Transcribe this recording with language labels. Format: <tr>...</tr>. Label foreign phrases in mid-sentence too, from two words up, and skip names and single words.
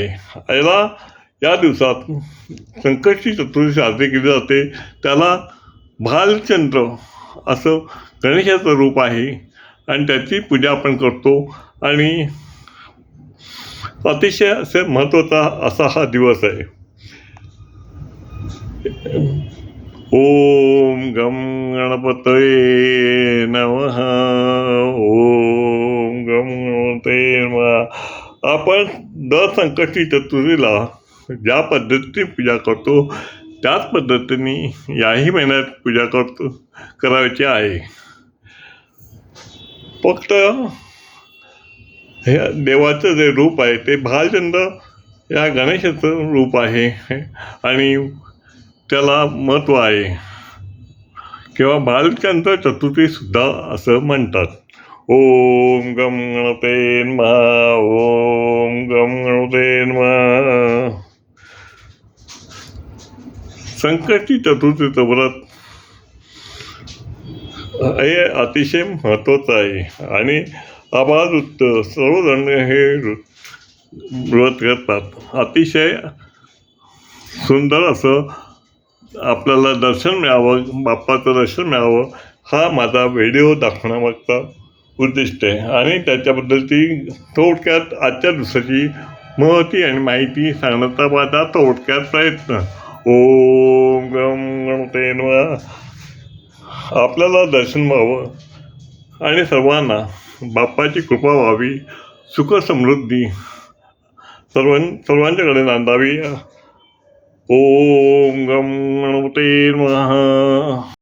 <mr>या दिवसात संकष्टी चतुर्थी साजरी केली जाते. त्याला भालचंद्र असं गणेशाचं रूप आहे आणि त्याची पूजा आपण करतो आणि अतिशय असे महत्त्वाचा असा हा दिवस आहे.</mr> <sa>ओम गं गणपतये नमः. ओम गं गणपतये नमः.</sa> <mr>आपण दर संकष्टी चतुर्थीला ज्या पद्धतीने पूजा करतो त्याच पद्धतीने याही महिन्यात पूजा करायची आहे. फक्त हे देवाचं जे रूप आहे ते भालचंद्र या गणेशाचं रूप आहे आणि त्याला महत्त्व आहे किंवा भालचंद्र चतुर्थीसुद्धा असं म्हणतात.</mr> <sa>ओम गं गणपतये नमः. ओम गं गणपतये नमः.</sa> <mr>संकष्टी चतुर्थीचं व्रत हे अतिशय महत्त्वाचं आहे आणि आबालवृद्ध सर्वजण हे व्रत करतात. अतिशय सुंदर असं आपल्याला दर्शन मिळावं, बाप्पाचं दर्शन मिळावं हा माझा व्हिडिओ दाखवण्यामागचा उद्दिष्ट आहे आणि त्याच्याबद्दलची थोडक्यात आजच्या दिवसाची महती आणि माहिती सांगण्याचा माझा थोडक्यात प्रयत्न.</mr> <sa>ओम गं गणपतये नमः.</sa> <mr>आपल्याला दर्शन व्हावं आणि सर्वांना बाप्पाची कृपा व्हावी, सुख समृद्धी सर्वांच्याकडे नांदावी.</mr> <sa>ओम गं गणपतये नमः.</sa>